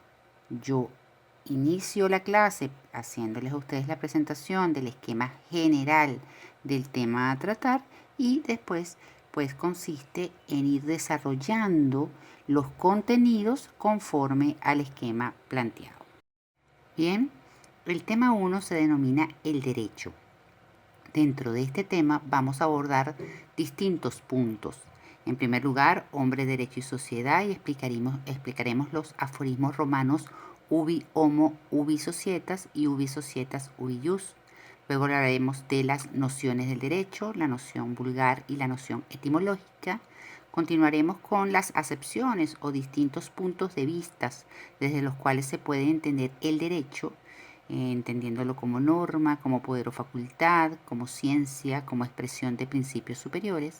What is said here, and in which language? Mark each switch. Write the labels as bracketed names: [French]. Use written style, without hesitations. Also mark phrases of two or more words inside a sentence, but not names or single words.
[Spanish] Yo inicio la clase haciéndoles a ustedes la presentación del esquema general del tema a tratar y después pues consiste en ir desarrollando los contenidos conforme al esquema planteado. Bien, el tema 1 se denomina el derecho. Dentro de este tema vamos a abordar distintos puntos. En primer lugar, hombre, derecho y sociedad, y explicaremos los aforismos romanos [Latin] ubi homo, ubi societas [Spanish] y [Latin] ubi societas, ubi ius. [Spanish] Luego hablaremos de las nociones del derecho, la noción vulgar y la noción etimológica. Continuaremos con las acepciones o distintos puntos de vista desde los cuales se puede entender el derecho, entendiéndolo como norma, como poder o facultad, como ciencia, como expresión de principios superiores.